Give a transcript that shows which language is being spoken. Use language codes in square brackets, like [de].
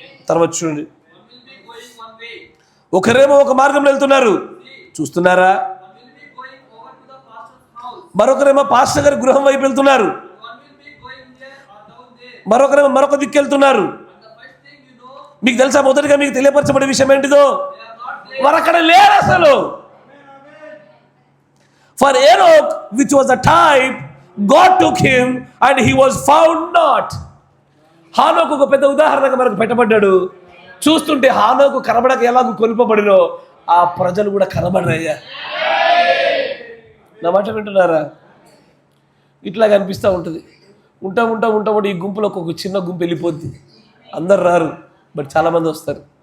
[te] తర్వాత చూడండి, ఒకరేమో ఒక మార్గంలో వెళ్తున్నారు, చూస్తున్నారా? మరొకరేమో పాస్టర్ గారి గృహం వైపు వెళ్తున్నారు, మరొకరేమో మరొక దిక్కు వెళ్తున్నారు. మీకు తెలుసా, మొదటిగా మీకు తెలియపరచబడే విషయం ఏంటిదో? వారు అక్కడ లేరు అసలు. [en] For Enoch, which was a type, God took him and he was found not. [te] హానోకు ఒక పెద్ద ఉదాహరణగా మనకు పెట్టబడ్డాడు. చూస్తుంటే హానోకు కనబడక ఎలాగో కొనిపోబడినో ఆ ప్రజలు కూడా కనబడరయ్యా. నా మాట వింటున్నారా? ఇట్లా కనిపిస్తూ ఉంటుంది. ఉంటాం ఈ గుంపులో ఒక చిన్న గుంపు వెళ్ళిపోద్ది. అందరు రారు, బట్ చాలామంది వస్తారు.